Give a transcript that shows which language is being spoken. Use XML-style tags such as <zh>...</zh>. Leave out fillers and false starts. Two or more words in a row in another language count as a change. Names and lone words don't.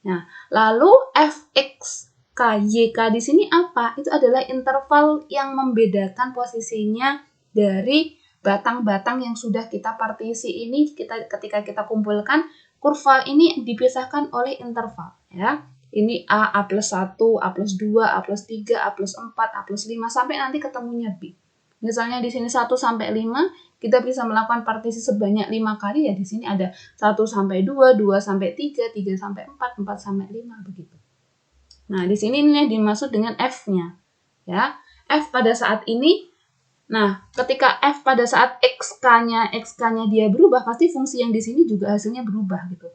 <id>Nah, lalu fx KYK di sini apa? Itu adalah interval yang membedakan posisinya dari batang-batang yang sudah kita partisi ini. Ketika kita kumpulkan, kurva ini dipisahkan oleh interval, ya. Ini A plus 1, A plus 2, A plus 3, A plus 4, A plus 5, sampai nanti ketemunya B. Misalnya di sini 1 sampai 5, kita bisa melakukan partisi sebanyak 5 kali, ya di sini ada 1 sampai 2, 2 sampai 3, 3 sampai 4, 4 sampai 5, begitu. Nah, di sini ini yang dimaksud dengan F-nya. Ya, F pada saat ini, nah, ketika F pada saat XK-nya dia berubah, pasti fungsi yang di sini juga hasilnya berubah gitu.</id>